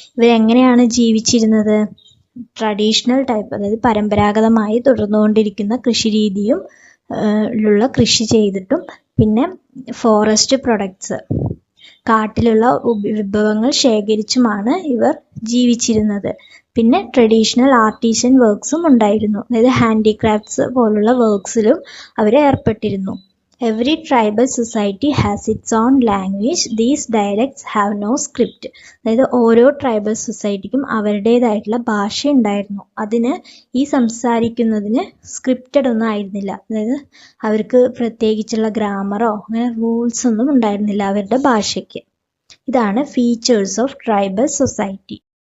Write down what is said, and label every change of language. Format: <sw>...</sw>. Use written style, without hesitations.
<ml>ഇവരെങ്ങനെയാണ് ജീവിച്ചിരുന്നത്? Traditional type അതായത് പരമ്പരാഗതമായി തുടർന്നുകൊണ്ടിരിക്കുന്ന കൃഷി രീതിയും ഉള്ള കൃഷി ചെയ്തിട്ടും പിന്നെ ഫോറസ്റ്റ് പ്രൊഡക്ട്സ് കാട്ടിലുള്ള വിഭവങ്ങൾ ശേഖരിച്ചുമാണ് ഇവർ ജീവിച്ചിരുന്നത്. പിന്നെ ട്രഡീഷണൽ ആർട്ടിസൻ വർക്ക്സും ഉണ്ടായിരുന്നു. അതായത് ഹാൻഡിക്രാഫ്റ്റ്സ് പോലുള്ള വർക്ക്സിലും അവർ ഏർപ്പെട്ടിരുന്നു.</ml> <en>Every tribal society has its own language. These dialects have no script.</en> <ml>അതായത് ഓരോ ട്രൈബൽ സൊസൈറ്റിക്കും അവരുടേതായിട്ടുള്ള ഭാഷ ഉണ്ടായിരുന്നു. അതിന് ഈ സംസാരിക്കുന്നതിന് സ്ക്രിപ്റ്റഡ് ഒന്നും ആയിരുന്നില്ല. അതായത് അവർക്ക് പ്രത്യേകിച്ചുള്ള ഗ്രാമറോ അങ്ങനെ റൂൾസ് ഒന്നും ഉണ്ടായിരുന്നില്ല അവരുടെ ഭാഷയ്ക്ക്. ഇതാണ് ഫീച്ചേഴ്സ് ഓഫ് ട്രൈബൽ സൊസൈറ്റി.</ml>